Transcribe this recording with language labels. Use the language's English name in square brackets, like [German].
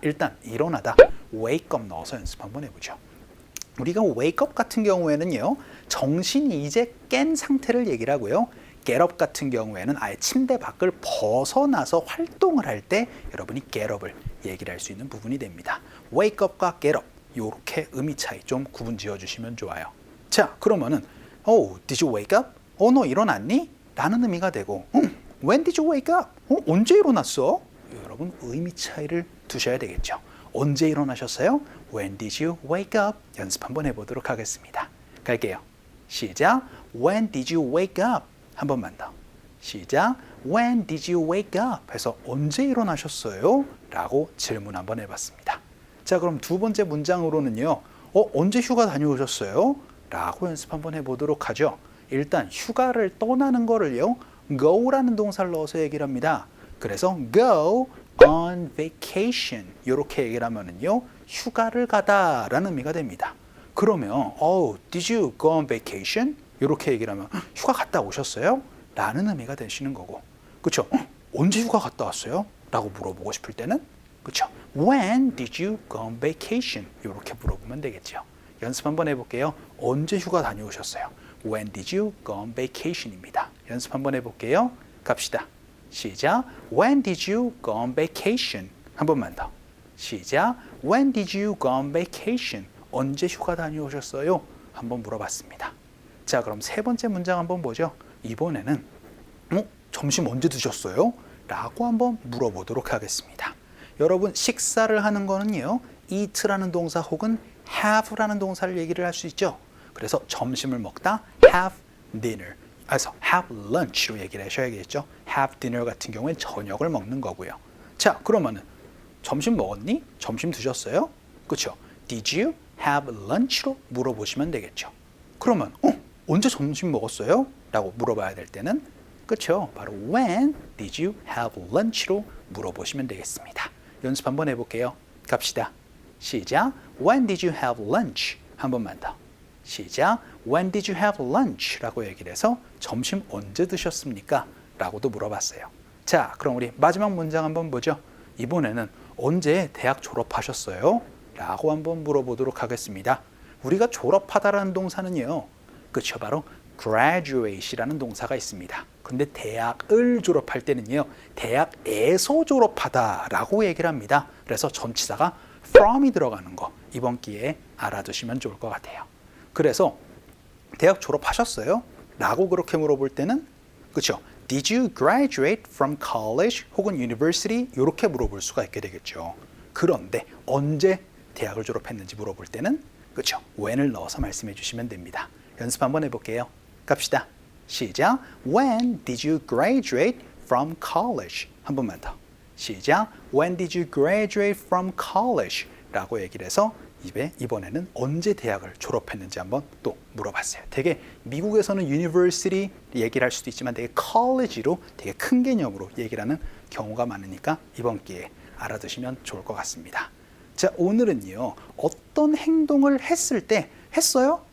[Korean] 일단 일어나다 wake up 넣어서 연습 한번 해보죠. 우리가 wake up 같은 경우에는요. 정신이 이제 깬 상태를 얘기를 하고요. get up 같은 경우에는 아예 침대 밖을 벗어나서 활동을 할 때 여러분이 get up을 얘기를 할 수 있는 부분이 됩니다. wake up과 get up 이렇게 의미 차이 좀 구분 지어주시면 좋아요. 자, 그러면은 [English] did you wake up? [Korean] 너 일어났니? 라는 의미가 되고 [English] when did you wake up? [Korean] 언제 일어났어? 여러분 의미 차이를 두셔야 되겠죠. 언제 일어나셨어요? [English] When did you wake up? [Korean] 연습 한번 해보도록 하겠습니다. 갈게요. 시작. [English] When did you wake up? [Korean] 한 번만 더. 시작. [English] When did you wake up? [Korean] 해서 언제 일어나셨어요? 라고 질문 한번 해봤습니다. 자, 그럼 두 번째 문장으로는요. 언제 휴가 다녀오셨어요? 라고 연습 한번 해보도록 하죠. 일단 휴가를 떠나는 거를요. go라는 동사를 넣어서 얘기를 합니다. 그래서 go on vacation 이렇게 얘기를 하면은요. 휴가를 가다라는 의미가 됩니다. 그러면 [English] did you go on vacation? [Korean] 이렇게 얘기를 하면 휴가 갔다 오셨어요? 라는 의미가 되시는 거고 그렇죠? 언제 휴가 갔다 왔어요? 라고 물어보고 싶을 때는 그렇죠? [English] When did you go on vacation? [Korean] 이렇게 물어보면 되겠죠. 연습 한번 해볼게요. 언제 휴가 다녀오셨어요? [English] When did you go on vacation입니다. [Korean] 연습 한번 해볼게요. 갑시다. 시작. [English] When did you go on vacation? [Korean] 한 번만 더. 시작. [English] When did you go on vacation? [Korean] 언제 휴가 다녀오셨어요? 한번 물어봤습니다. 자, 그럼 세 번째 문장 한번 보죠. 이번에는 점심 언제 드셨어요? 라고 한번 물어보도록 하겠습니다. 여러분 식사를 하는 거는요. eat라는 동사 혹은 have라는 동사를 얘기를 할 수 있죠. 그래서 점심을 먹다 have dinner 그래서 have lunch로 얘기를 하셔야겠죠. have dinner 같은 경우엔 저녁을 먹는 거고요. 자, 그러면은 점심 먹었니? 점심 드셨어요? 그렇죠. [English] Did you have lunch로 [Korean] 물어보시면 되겠죠. 그러면 언제 점심 먹었어요? 라고 물어봐야 될 때는 그렇죠. 바로 [English] when did you have lunch로 [Korean] 물어보시면 되겠습니다. 연습 한번 해볼게요. 갑시다. 시작. [English] When did you have lunch? [Korean] 한 번만 더. 시작. [English] When did you have lunch? [Korean] 라고 얘기를 해서 점심 언제 드셨습니까? 라고도 물어봤어요. 자, 그럼 우리 마지막 문장 한번 보죠. 이번에는 언제 대학 졸업하셨어요? 라고 한번 물어보도록 하겠습니다. 우리가 졸업하다라는 동사는요. 그렇죠. 바로 graduate이라는 동사가 있습니다. 근데 대학을 졸업할 때는요. 대학에서 졸업하다라고 얘기를 합니다. 그래서 전치사가 from이 들어가는 거 이번 기회에 알아두시면 좋을 것 같아요. 그래서 대학 졸업하셨어요? 라고 그렇게 물어볼 때는 그렇죠. [English] Did you graduate from college [Korean] 혹은 [English] university? [Korean] 이렇게 물어볼 수가 있게 되겠죠. 그런데 언제 대학을 졸업했는지 물어볼 때는 그렇죠. when을 넣어서 말씀해 주시면 됩니다. 연습 한번 해볼게요. 갑시다. 시작. [English] When did you graduate from college? [Korean] 한 번만 더. 시작. [English] When did you graduate from college? [Korean] 라고 얘기를 해서 이번에는 언제 대학을 졸업했는지 한번 또 물어봤어요. 되게 미국에서는 university 얘기를 할 수도 있지만 되게 college로 되게 큰 개념으로 얘기를 하는 경우가 많으니까 이번 기회에 알아두시면 좋을 것 같습니다. 자, 오늘은요. 어떤 행동을 했을 때 했어요?